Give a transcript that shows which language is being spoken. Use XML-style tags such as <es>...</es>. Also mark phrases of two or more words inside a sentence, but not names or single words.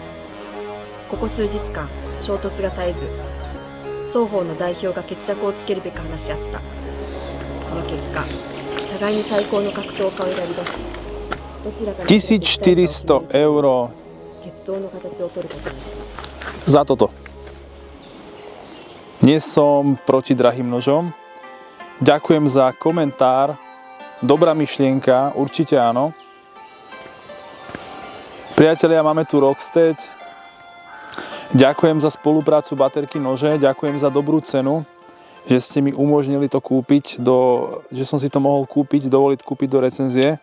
<ja>ここ数日間衝突が絶えず、双方の代表が決着をつけるべく話し合った。その結果、互いに最高の格闘家を選び出し、どちらか 1400 eur 決闘の形を取ることにした。</ja> <sk>za toto. Nie som proti drahým nožom. Ďakujem za komentár. Dobrá myšlienka, určite áno. Priatelia, máme tu Rockstead. Ďakujem za spoluprácu Baterky nože, ďakujem za dobrú cenu, že ste mi umožnili to kúpiť, že som si to mohol kúpiť, dovoliť kúpiť do recenzie.</sk>